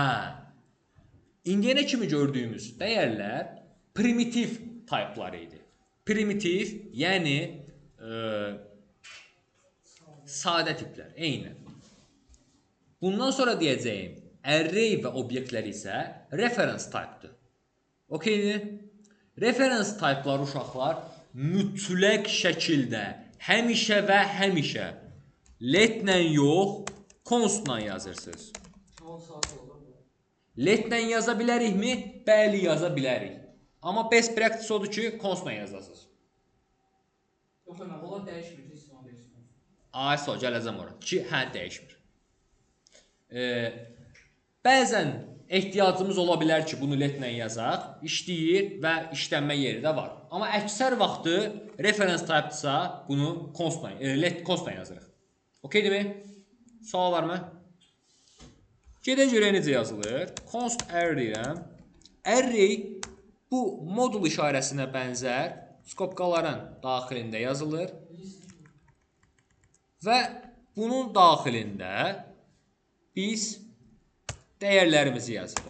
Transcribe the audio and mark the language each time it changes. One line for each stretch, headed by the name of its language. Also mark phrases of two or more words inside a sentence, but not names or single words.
Azerbaijani: İndiyənə kimi gördüyümüz dəyərlər primitiv taypları idi. primitiv, yəni sadə tiplər, eynən. Bundan sonra deyəcəyim array və obyektlər isə
English: reference type-
Azerbaijani: dır. Okeydir?
English: Reference type-
Azerbaijani: lar uşaqlar mütləq şəkildə həmişə və həmişə let-lə yox, const-la yazırsınız. 10 saat olur bu. Let-lə yaza bilərikmi? Bəli, yaza bilərik. Amma
English: best practice
Azerbaijani: odur ki, const-la yazasınız. Yox, Ömər, onlar dəyişmir, istifadə dəyişmir. Ay, sağ gələcəm ora. Ki, hə, dəyişmir. Bəzən ehtiyacımız ola bilər ki, bunu let-lə yazaq, işləyir və işlənmə yeri də var. Amma əksər vaxtı
English: reference type-
Azerbaijani: dırsa, bunu const-la yazırıq. Okeydirmi? Sual varmı? Gedən görək necə yazılır.
English: Const array
Azerbaijani: deyirəm. Array bu modul işarəsinə bənzər skopkaların daxilində yazılır və bunun daxilində biz dəyərlərimizi yazırıq.